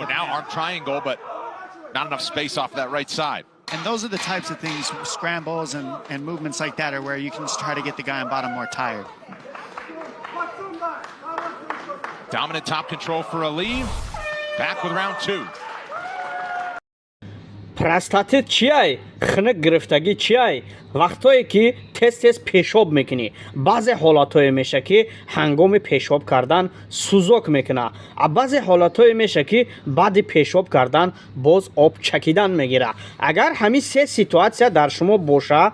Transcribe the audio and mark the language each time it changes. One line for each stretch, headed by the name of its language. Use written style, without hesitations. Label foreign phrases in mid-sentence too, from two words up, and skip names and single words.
English: now arm triangle, but not enough space off that right side. And those are the types of things, scrambles and movements like that, are where you can try to get the guy on bottom more tired. Dominant top control for Aliyev. Back with round 2.
Tajik: простатит чиай хнак гирифтагӣ чиай вақтое ки тез пешоб мекунӣ баъзе ҳолатҳое меша ки ҳангоми пешоб кардан сӯзок мекуна а баъзе ҳолатҳое меша ки баъди пешоб кардан боз об чакидан мегира агар ҳамин се ситуатсия дар шумо боша